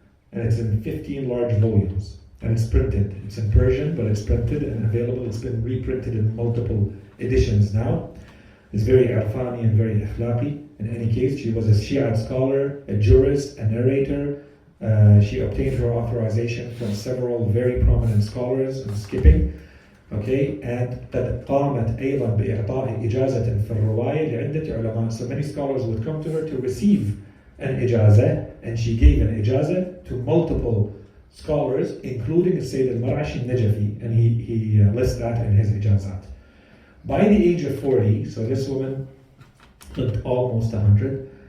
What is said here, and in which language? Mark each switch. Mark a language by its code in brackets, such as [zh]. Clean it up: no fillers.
[en] And it's in 15 large volumes. And it's printed. It's in Persian, but it's printed and available. It's been reprinted in multiple editions now. It's very Arfani and very Ikhlaqi. In any case, she was a Shia scholar, a jurist, a narrator. She obtained her authorization from several very prominent scholars. I'm skipping. Okay, and [ar] قد قامت أيضا بإعطاء إجازة في الرواية لعدة علماء. [en] So many scholars would come to her to receive an ijazah, and she gave an ijazah to multiple scholars, including Sayyid al-Mar'ashi al-Najafi, and he lists that in his ijazat. By the age of 40, so this woman lived almost 100.